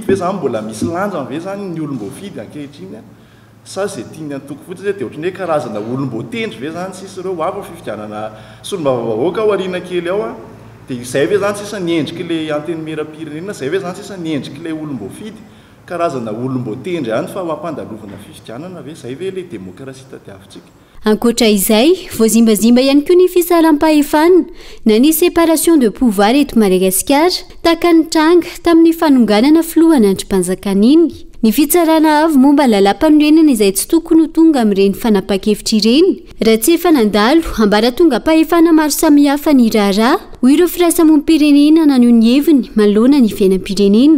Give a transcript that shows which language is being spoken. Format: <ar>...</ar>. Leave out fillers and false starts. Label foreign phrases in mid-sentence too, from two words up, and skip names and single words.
<mg>ve zany mbola misy lanja ve zany ny olom-boafidy ankehitriny sa zay tiany antoko fotsiny dia ohatrany hoe karazana olom-boatendry ve zany sisy ireo avy fifidianana solombavam-bahoaka ao ariana kely ao dia izay ve zany sisa niendrika ilay antenimera-pirenena zay ve zany sisa niendrika ilay olom-boafidy karazana olom-boatendry ihany fa mampandalovana fifidianana ve zay ve ilay demokrasia tadiavintsika ankoatra izay voazimbazimba ihany koa ny fisaram-pahefana na ny</mg> <fr>séparation de pouvoir</fr> <mg>eto Madagasikara tahaka ny tranga tamin'ny fanonganana filohana andrim-panjakana iny ny fitsarana avy momba lalam-panorenana izay tsy tokony ho tonga amin'ireny fanapa-kevitra ireny raha tsy efa nandalo ambara tonga pahefana maro samihafa ny raharaha ho ireo firaisamonim-pirenena naneo ny heviny manoloana ny fiainam-pirenena</mg>